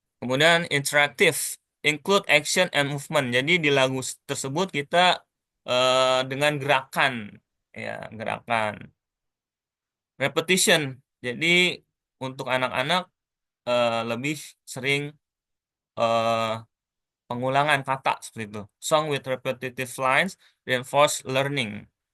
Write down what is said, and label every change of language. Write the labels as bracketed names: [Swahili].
[Indonesian] Kemudian interaktif, [English] include action and movement. [Indonesian] Jadi di lagu tersebut kita dengan gerakan, ya gerakan. Repetition. Jadi untuk anak-anak lebih sering eh, pengulangan kata seperti itu. [English] Song with repetitive lines reinforce learning.